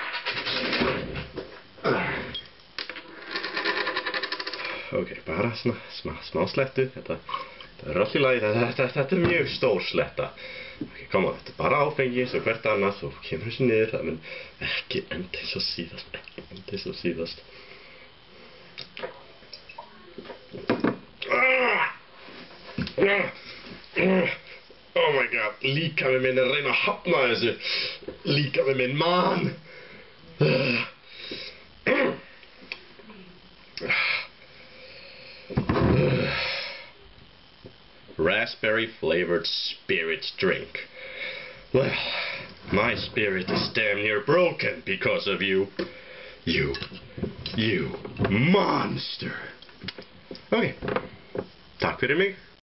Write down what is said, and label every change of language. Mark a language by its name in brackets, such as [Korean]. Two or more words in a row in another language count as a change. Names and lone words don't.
[Icelandic] Ok, bara svona smá slettu. Þetta allt í lagi, þetta mjög stór sletta. Ok, koma, þetta bara áfengi sem hvert annað, þú kemur þessu niður, það mun ekki enda eins og síðast, [English] Oh my god, [Icelandic] líkami minn að reyna að hafna þessu. Líkami minn, man. [English] Raspberry flavored spirit drink. Well, my spirit is damn near broken because of you. You monster. [Icelandic] Ok, takk fyrir mig.